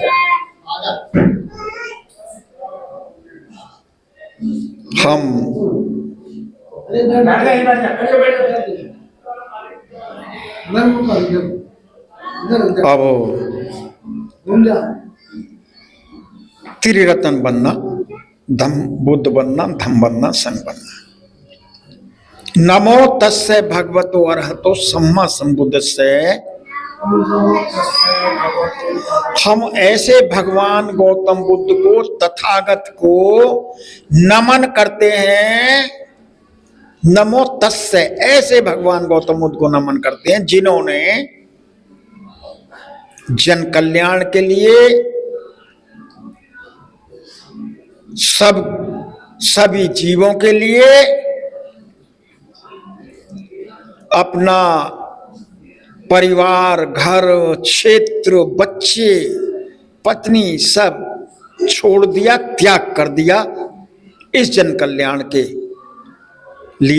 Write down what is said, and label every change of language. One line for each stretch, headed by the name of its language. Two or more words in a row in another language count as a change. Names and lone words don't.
Hindi: हम अब त्रिरत्न बनना, धम बुद्ध बनना, धम बनना, संग बनना।
Pali: नमो तस्से भगवतो अरहतो सम्मा संबुद्धस्से।
Hindi: हम ऐसे भगवान गौतम बुद्ध को, तथागत को नमन करते हैं।
Pali: नमो तस्से,
Hindi: ऐसे भगवान गौतम बुद्ध को नमन करते हैं जिन्होंने जन कल्याण के लिए सभी जीवों के लिए अपना परिवार, घर, क्षेत्र, बच्चे, पत्नी सब छोड़ दिया, त्याग कर दिया इस जन कल्याण के लिए।